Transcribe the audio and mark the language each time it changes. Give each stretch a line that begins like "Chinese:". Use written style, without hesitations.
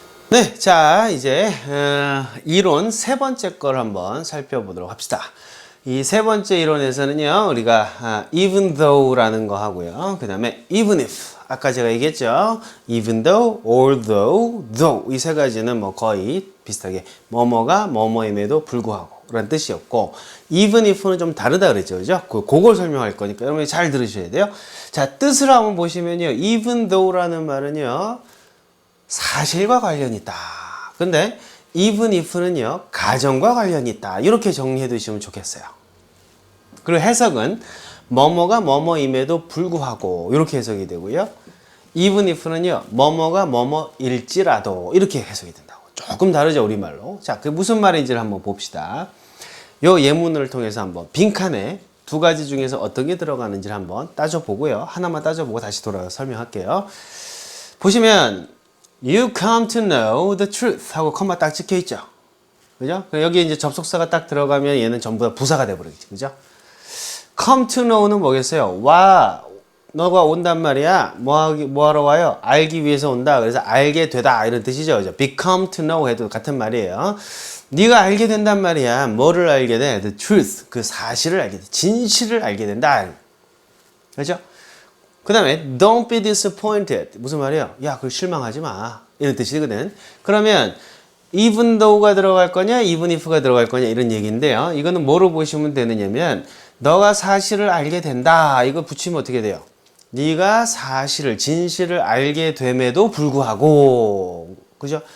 Korean: 네, 자, 이제 이론 세 번째 걸 한번 살펴보도록 합시다. 이 세 번째 이론에서는요, 우리가 even though라는 거 하고요. 그 다음에 even if. 아까 제가 얘기했죠.
English: even though, although, though.
Korean: 이 세 가지는 뭐 거의 비슷하게 뭐뭐가 뭐뭐임에도 불구하고 라는 뜻이었고, even if는 좀 다르다 그랬죠. 그죠? 그걸 설명할 거니까 여러분이 잘 들으셔야 돼요. 자, 뜻을 한번 보시면요. even though라는 말은요, 사실과 관련이 있다. 근데 even if는요, 가정과 관련이 있다. 이렇게 정리해 두시면 좋겠어요. 그리고 해석은 뭐뭐가 뭐뭐임에도 불구하고 이렇게 해석이 되고요. even if는요, 뭐뭐가 뭐뭐일지라도 이렇게 해석이 된다고. 조금 다르죠, 우리말로. 자, 그게 무슨 말인지를 한번 봅시다. 요 예문을 통해서 한번 빈칸에 두 가지 중에서 어떤 게 들어가는지를 한번 따져보고요. 하나만 따져보고 다시 돌아서 설명할게요. 보시면
English: You come to know the truth
Korean: 하고 컴마 딱 찍혀 있죠. 그죠? 여기 이제 접속사가 딱 들어가면 얘는 전부 다 부사가 돼버리겠지. 그죠? come to know는 뭐겠어요? 너가 온단 말이야. 뭐하러 와요? 알기 위해서 온다. 그래서 알게 되다. 이런 뜻이죠. 그죠? become to know 해도 같은 말이에요. 네가 알게 된단 말이야. 뭐를 알게 돼?
English: The truth.
Korean: 그 사실을 알게 돼. 진실을 알게 된다. 그죠? 그 다음에
English: don't be disappointed.
Korean: 무슨 말이에요? 야, 그걸 실망하지 마. 이런 뜻이거든. 그러면 even though가 들어갈 거냐, even if가 들어갈 거냐 이런 얘기인데요. 이거는 뭐로 보시면 되느냐면 너가 사실을 알게 된다. 이거 붙이면 어떻게 돼요? 네가 사실을, 진실을 알게 됨에도 불구하고, 그죠?